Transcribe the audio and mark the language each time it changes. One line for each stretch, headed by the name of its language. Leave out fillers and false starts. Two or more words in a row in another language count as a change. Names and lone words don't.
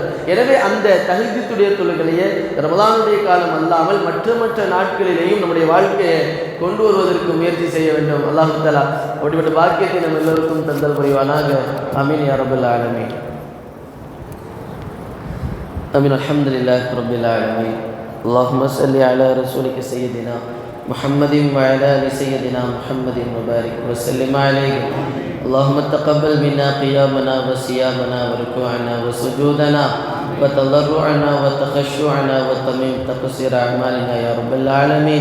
Tamil: எனவே அந்த தஹஜ்ஜுத்துடைய தொழுகையை ரமலானுடைய காலம் அல்லாமல் மற்ற நாட்களிலேயும் நம்முடைய வாழ்க்கையை கொண்டு வருவதற்கு முயற்சி செய்ய வேண்டும். அல்லாஹ் தஆலா அப்படிப்பட்ட பாக்கியத்தை நம்ம எல்லோருக்கும் தந்தல் புரிவானாக.
Arabic: آمين يا رب العالمين. آمين. الحمد لله رب العالمين. اللهم صل على رسولك سيدنا محمد وعلى ال سيدنا محمد وبارك وسلم عليه. اللهم تقبل منا قيامنا وصيامنا وركوعنا وسجودنا وتضرعنا وتخشعنا وتمم تقصير اعمالنا يا رب العالمين.